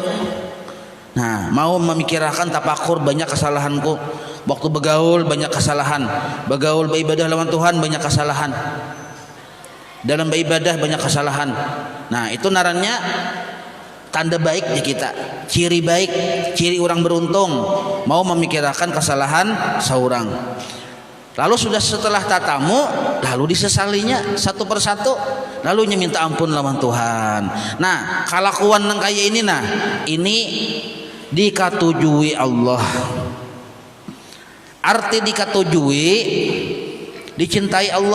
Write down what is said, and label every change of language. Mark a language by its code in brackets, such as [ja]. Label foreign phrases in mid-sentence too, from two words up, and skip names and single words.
[bjn] Nah, mau memikirkan tapakur banyak kesalahanku, waktu bergaul banyak kesalahan, bergaul beribadah lawan Tuhan banyak kesalahan, dalam beribadah banyak kesalahan. Nah, itu narannya tanda baik di kita, ciri baik, ciri orang beruntung, mau memikirkan kesalahan seorang. Lalu sudah setelah tatamu, lalu disesalinya satu persatu, lalu minta ampun lawan Tuhan. Nah, kelakuan yang kayak ini, nah ini dikatujui Allah. Arti dikatujui, dicintai Allah.